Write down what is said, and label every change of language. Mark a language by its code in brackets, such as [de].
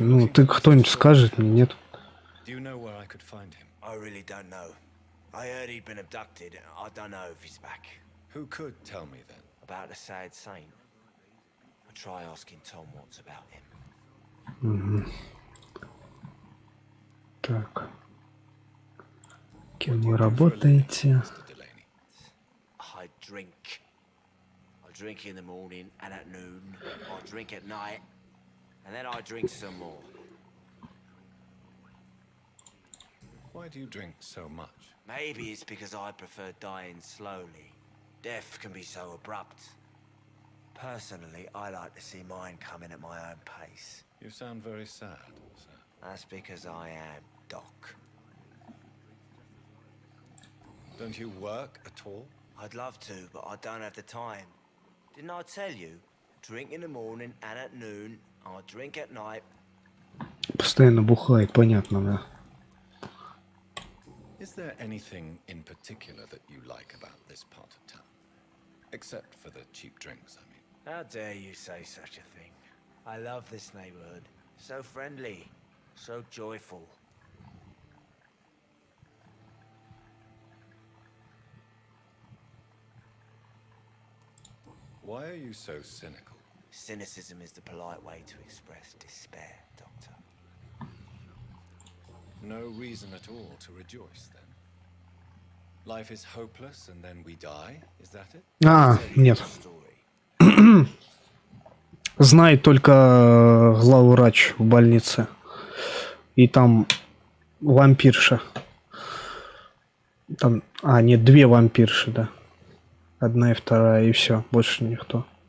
[ru] Ну, ты кто-нибудь скажет мне, нет? [en] Do you know where I could find him? I really don't know. I heard he'd been abducted. I don't know if he's back. Who could tell me then? About the sad saint. I'll try asking Tom what's about him. Угу. [ru] Так. Кем вы работаете? [en] I drink. I drink in the morning and at noon. I drink at night. And then I drink some more. Why do you drink so much? Maybe it's because I prefer dying slowly. Death can be so abrupt. Personally, I like to see mine coming at my own pace. You sound very sad, sir. That's because I am Doc. Don't you work at all? I'd love to, but I don't have the time. Didn't I tell you? Drink in the morning and at noon. I drink at night. [ru] Постоянно бухает, понятно, да. [en] Is there anything in particular that you like about this part of town? Except for the cheap drinks, I mean. How dare you say such a thing? I love this neighborhood. So friendly. So joyful. Why are you so cynical? Cynicism is the polite way to express despair, Doctor. No reason at all to rejoice, then. Life is hopeless and then we die, is that it? [ru] А, нет. Знает только главврач в больнице. И там вампирша. Там, нет, две вампирши, да. Одна и вторая, и все, больше никто.